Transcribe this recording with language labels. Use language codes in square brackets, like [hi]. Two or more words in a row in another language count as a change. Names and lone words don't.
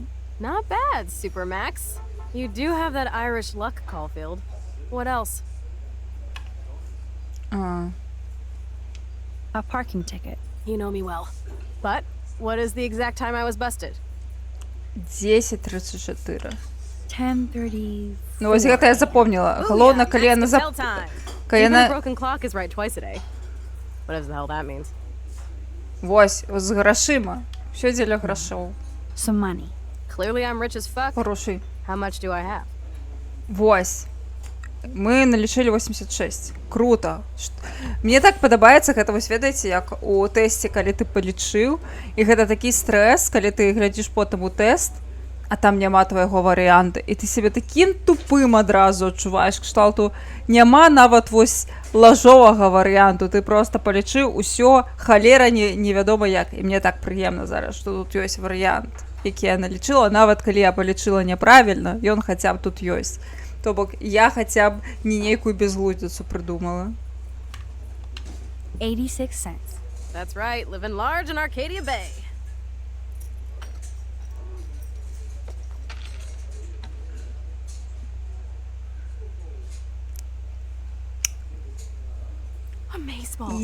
[en] Not bad, Super Max. You do have that Irish luck, Caulfield. What else? A parking ticket. You know me well. But what is the exact time I was busted? 10:34. 10:30. [be] Ну, ось гэта я запомнила. Галоўна, калі яна [en] Bell time. [be] калі [en] Even a [be] яна... [en] broken clock is right twice a day. Whatever the hell that means. [be] Вось, з грашыма. Всё дзеля грашоў. [en] Some money. Clearly I'm rich as fuck. [ru] Хороший. [en] How much do I have? [be] Вось. Мы налічылі 86. Круто. Мне так падабаецца гэта, вось ведаеце, як у тэсце, калі ты палічыў, і гэта такі стрэс, калі ты глядзіш потым у тэст, а там няма твайго варыянта, і ты сябе такім тупым адразу адчуваеш, кшталту няма нават вось лажовага варыянту, ты проста палічыў усё, халера невядома як, і мне так прыемна зараз, што тут ёсць варыянт, які я налічыла, нават калі я палічыла няправільна, ён хаця б тут ёсць. То бок я хаця б не нейкую безглуздзіцу прыдумала. [en] 86 cents. That's right, living large in Arcadia Bay. Amazeballs.